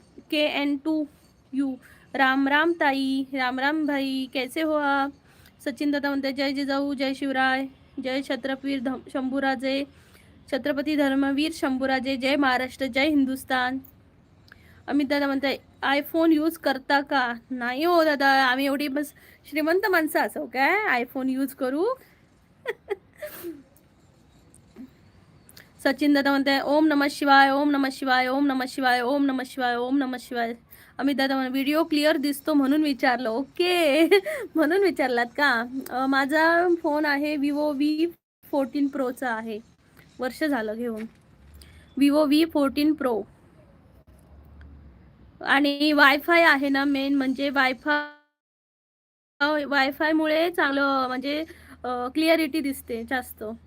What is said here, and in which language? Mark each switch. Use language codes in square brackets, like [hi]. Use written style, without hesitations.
[hi] के N to you Ram Ram ताई राम राम भाई कैसे हो आप? [mr] सचिन दादा म्हणतात जय जिजाऊ जय शिवराय जय शंभूराजे छत्रपती धर्मवीर शंभूराजे जय महाराष्ट्र जय हिंदुस्तान। अमित दादा म्हणताय आयफोन यूज करता का? नाही हो दादा आम्ही एवढी बस श्रीमंत माणसं असो काय आयफोन यूज करू। सचिन दादा म्हणताय ओम नमः शिवाय ओम नमः शिवाय ओम नमः शिवाय ओम नमः शिवाय ओम नमः शिवाय। अमित दादा म्हणा व्हिडिओ क्लिअर दिसतो म्हणून विचारलं। ओके म्हणून विचारलात का? माझा फोन आहे विवो V14 प्रोचा आहे। वर्ष झालं घेऊन विवो V14 प्रो। आणि वायफाय आहे ना मेन म्हणजे वायफाय मुळे चांगलं म्हणजे क्लिअरिटी दिसते जास्त।